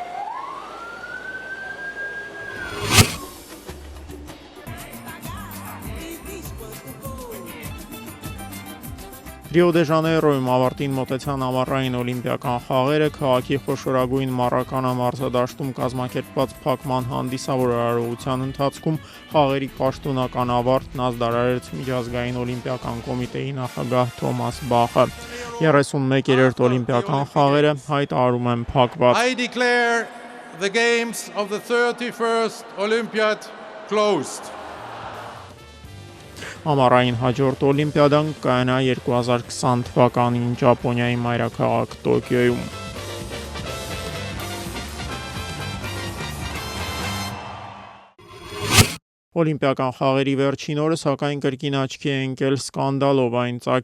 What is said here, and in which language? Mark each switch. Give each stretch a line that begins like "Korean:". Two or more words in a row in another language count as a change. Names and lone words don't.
Armenian: Ռիո դե Ժանեյրոյում ավարտին մոտեցան ամառային օլիմպիական խաղերը, քաղաքի խոշորագույն մարզադաշտում կազմակերպված փակման հանդիսավոր արարողության ընթացքում խաղերի պաշտոնական ավարտն ազդարարեց միջազգային օլիմպիական կոմիտեի նախագահ Թոմաս Բախը։ 31-րդ օլիմպիական խաղերը հայտարարում են փակված։
English: I declare the games of the 31st Olympiad closed.
Armenian: Ամառային հաջորդ օլիմպիադան կայանա 2020 թվականին Ճապոնիայի մայրաքաղաք Տոկիոյում։ Օլիմպիական խաղերի վերջին օրը սակայն կրկին աչքի է ընկել սկանդալով, այն ծագել